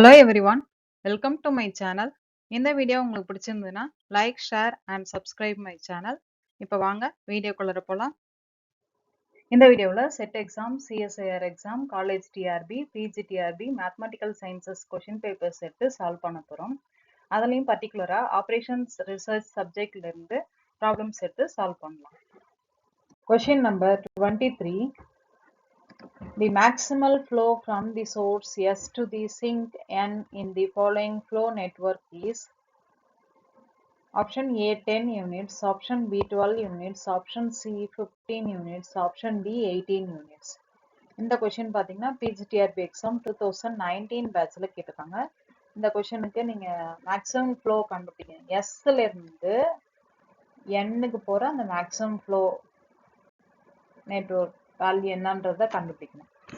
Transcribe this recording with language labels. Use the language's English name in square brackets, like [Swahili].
[English] Hello everyone, welcome to my channel. [Tamil] இந்த video உங்களுக்கு பிடிச்சிருந்ததுன்னா [English] Like, share and subscribe my channel. [Tamil] இப்போ வாங்க வீடியோக்குள்ள போலாம். இந்த வீடியோவில் set exam, CSIR exam, college TRP, PG TRP, mathematical sciences question papers எடுத்து சால்வ் பண்ண போகிறோம். அதுலேயும் பர்டிகுலராக ஆப்ரேஷன்ஸ் ரிசர்ச் சப்ஜெக்ட்ல இருந்து ப்ராப்ளம்ஸ் எடுத்து சால்வ் பண்ணலாம். Question number 23. [English] The maximal flow from the source S to the sink N in the following flow network is option A 10 units, option B 12 units, option C 15 units, option D 18 units. [Tamil] இந்த question பார்த்தீங்கன்னா PGTRB exam 2019 பேட்ச்ல கேட்டிருக்காங்க. இந்த கொஷனுக்கு நீங்கள் maximum flow கண்டுபிடிக்கணும். எஸ்ல இருந்து எண்ணுக்கு போகிற அந்த மேக்ஸிமம் ஃப்ளோ நெட்வொர்க் வேல்யூ என்னன்றதை கண்டுபிடிக்கணும்.